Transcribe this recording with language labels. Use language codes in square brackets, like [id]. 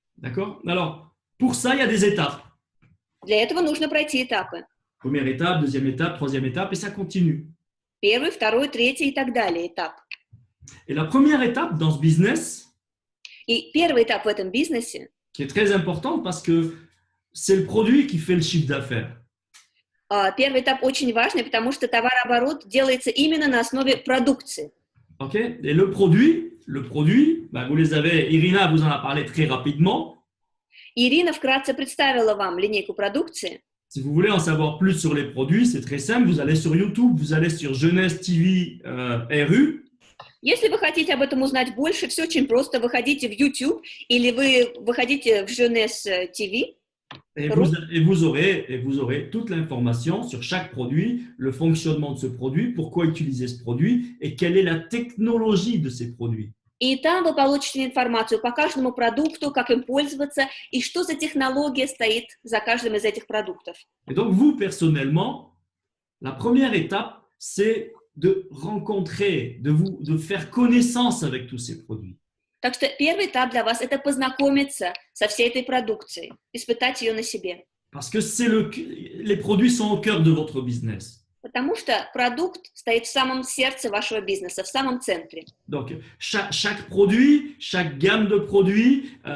[fr] D'accord? Alors, pour ça, il y a des étapes. [ru] Для этого нужно пройти этапы. [fr] Première étape, deuxième étape, troisième étape, et ça continue. [ru] Первый, второй, третий и так далее этап. [fr] Et la première étape dans ce business, [ru] И первый этап в этом бизнесе, [fr] qui est très importante parce que c'est le produit qui fait le chiffre d'affaires. [ru] первый этап очень важный, потому что товарооборот делается именно на основе продукции. [en] Okay? [fr] Et le produit, ben vous les avez, Irina vous en a parlé très rapidement. [ru] Ирина вкратце представила вам линейку продукции. [fr] Si vous voulez en savoir plus sur les produits, c'est très simple. Vous allez sur YouTube, vous allez sur Jeunesse TV RU. [ru] Если вы хотите об этом узнать больше, все очень просто. Выходите в YouTube или вы выходите в Jeunesse TV. [fr] Et vous aurez toute l'information sur chaque produit, le fonctionnement de ce produit, pourquoi utiliser ce produit et quelle est la technologie de ces produits. [ru] И там вы получите информацию по каждому продукту, как им пользоваться и что за технология стоит за каждым из этих продуктов. [fr] Et donc vous, personnellement, la première étape, c'est de rencontrer, de faire connaissance avec tous ces produits. [ru] Так что первый этап для вас – это познакомиться со всей этой продукцией, испытать ее на себе. [fr] Parce que les produits sont au cœur de votre business. [ru] Потому что продукт стоит в самом сердце вашего бизнеса, в самом центре. [fr] Donc, chaque produit, chaque gamme de produits